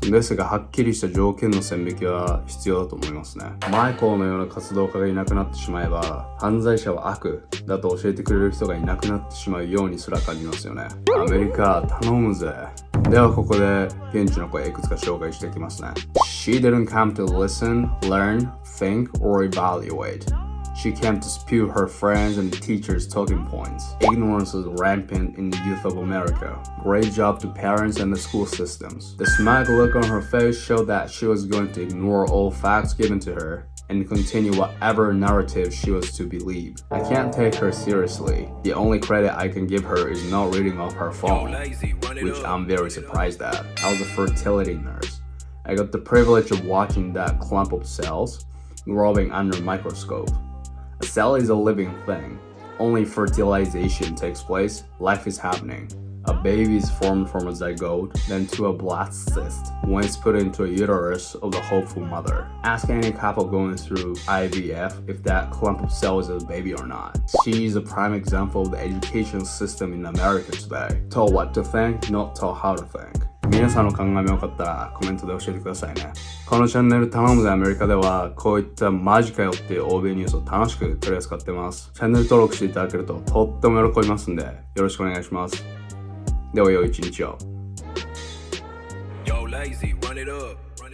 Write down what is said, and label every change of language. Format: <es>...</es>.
<ja>ですがはっきりした条件の線引きは必要だと思いますね。マイコーのような活動家がいなくなってしまえば、犯罪者は悪だと教えてくれる人がいなくなってしまうようにすら感じますよね。アメリカ頼むぜ。ではここで現地の声いくつか紹介していきますね。</ja> <en>She didn't come to listen, learn, think, or evaluate. She came to spew her friends and teachers' talking points. Ignorance is rampant in the youth of America. Great job to parents and the school systems. The smug look on her face showed that she was going to ignore all facts given to her and continue whatever narrative she was to believe. I can't take her seriously. The only credit I can give her is not reading off her phone, which I'm very surprised at. I was a fertility nurse. I got the privilege of watching that clump of cells growing under a microscope. A cell is a living thing. Only fertilization takes place, life is happening. A baby is formed from a zygote, then to a blastocyst, when it's put into a uterus of the hopeful mother. Ask any couple going through IVF if that clump of cells is a baby or not. She is a prime example of the education system in America today. Taught what to think, not taught how to think.</en> <ja>皆さんの考えもよかったらコメントで教えてくださいね。このチャンネル頼むぜアメリカではこういったマジかよっていう欧米ニュースを楽しく取り扱ってます。チャンネル登録していただけるととっても喜びますんでよろしくお願いします。では良い一日を。</ja> <en>Yo, lazy, run it up.</en>